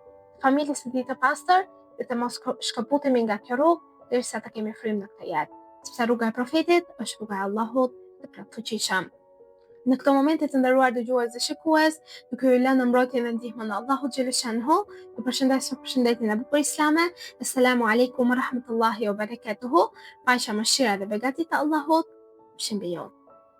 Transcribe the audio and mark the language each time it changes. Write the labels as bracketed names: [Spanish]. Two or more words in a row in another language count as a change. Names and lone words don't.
[Albanian] Familjes së tij të pastër dhe të mos shkëputemi nga kjo rrugë derisa të kemi frymë në këtë jetë, sepse rruga e profetit është rruga e Allahut të plotfuqishëm. Në këto momente të nderuar dëgjues dhe shikues, duke ju lënë mbrojtjen dhe ndihmën e Allahut xhaleshanhu, ju përshëndes me përshëndetjen e bukur islame. [Arabic] السلام عليكم ورحمة الله وبركاته. [Albanian] Paqja, mëshira dhe begati të Allahut qëndrojë.